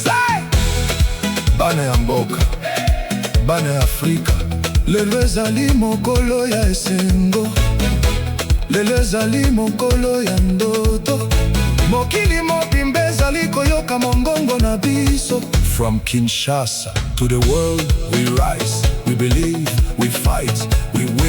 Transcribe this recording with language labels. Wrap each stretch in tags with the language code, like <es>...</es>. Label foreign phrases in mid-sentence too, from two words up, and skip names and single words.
<ln>Bana ya mboka, bana ya Afrika. Lelo ezali mokolo ya esengo, lelo ezali mokolo ya ndoto. Mokili mobimba ezali koyoka mongongo na biso.</ln> <en>From Kinshasa to the world we rise, we believe, we fight.</en>